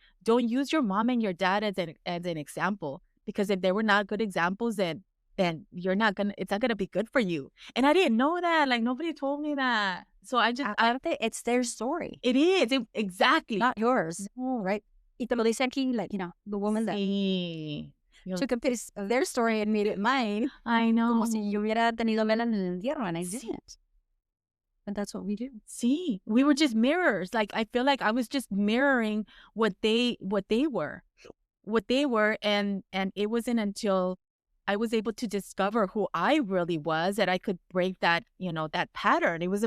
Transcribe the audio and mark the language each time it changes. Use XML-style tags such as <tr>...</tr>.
<en>Don't use your mom and your dad as an example because if they were not good examples, then it's not gonna be good for you. And I didn't know that. Like nobody told me that. So Aparte, it's their story, it is exactly. not yours, No. right?</en> <es>Y te lo dice aquí,</es> <en>like, the woman that</en> <es>Sí.</es> <en>took a piece of their story and made it mine, I know.</en> <es>como si yo hubiera tenido vela en el entierro,</es> <en>and I</en> <es>Sí.</es> <en>didn't. But that's what we do. See, we were just mirrors. Like I feel like I was just mirroring what they were, and it wasn't until I was able to discover who I really was that I could break that pattern.</en>